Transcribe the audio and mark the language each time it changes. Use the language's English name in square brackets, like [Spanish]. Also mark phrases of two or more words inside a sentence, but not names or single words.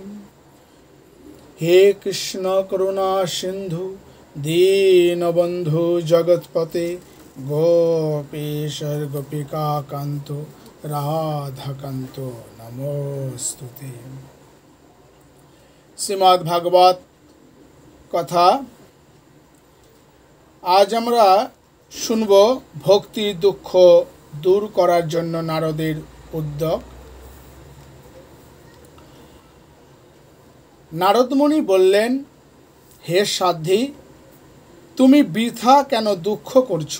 [Sanskrit] हे कृष्ण करुणा सिंधु दीनबन्धु जगत्पते गोपेश्वर गोपिका कान्तो राधाकान्तो नमोस्तुते। [Bangla] শ্রীমদ্ভাগবত কথা আজ আমরা শুনব ভক্তি দুঃখ দূর করার জন্য নারদের উদ্যোগ। নারদমুনি বললেন, হে সাধ্বী, তুমি বৃথা কেন দুঃখ করছো?